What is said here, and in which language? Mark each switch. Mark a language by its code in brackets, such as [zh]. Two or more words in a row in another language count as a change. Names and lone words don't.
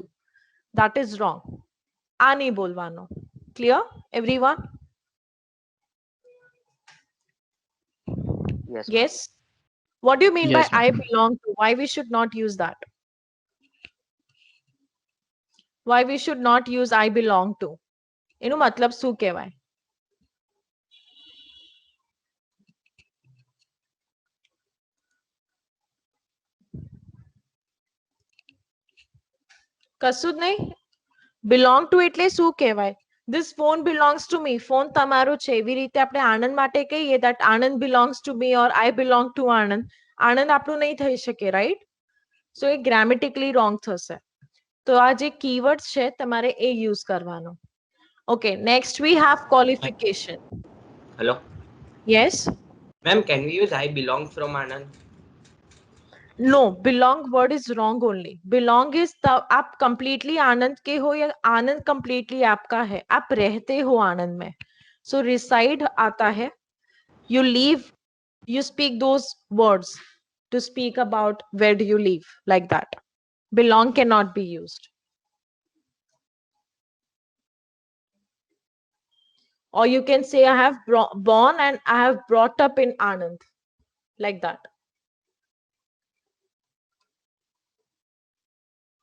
[en] That is wrong. [gu] આની બોલવાનો. [en] Clear, everyone? Yes. Yes. What do you mean Yes, by I ma'am. belong to? Why we should not use that? Why we should not use I belong to? [gu] એનું મતલબ શું કહેવાય? કશું જ નહીં. [en] Belong to [gu] એટલે શું કહેવાય? [en] This phone belongs to me. [gu] Phone તમારો છે. એવી રીતે આપણે આનંદ માટે કહીએ [en] that Anand belongs to me or I belong to Anand. [gu] આનંદ આપણું નહીં થઈ શકે, right? So એ [en] grammatically wrong [gu] થશે. તો આ જે keywords છે તમારે એ use કરવાનો. [en] Okay, next we have qualification. Hello, Yes? ma'am. Can we use I belong from Anand? No, belong word is wrong only. Belong is [hi] आप completely आनंद के हो या आनंद completely आपका है. आप रहते हो आनंद में. [en] So reside [hi] आता है. [en] You live, you speak those words to speak about where do you live, like that. Belong cannot be used. Or you can say I have born and I have brought up in Anand, like that.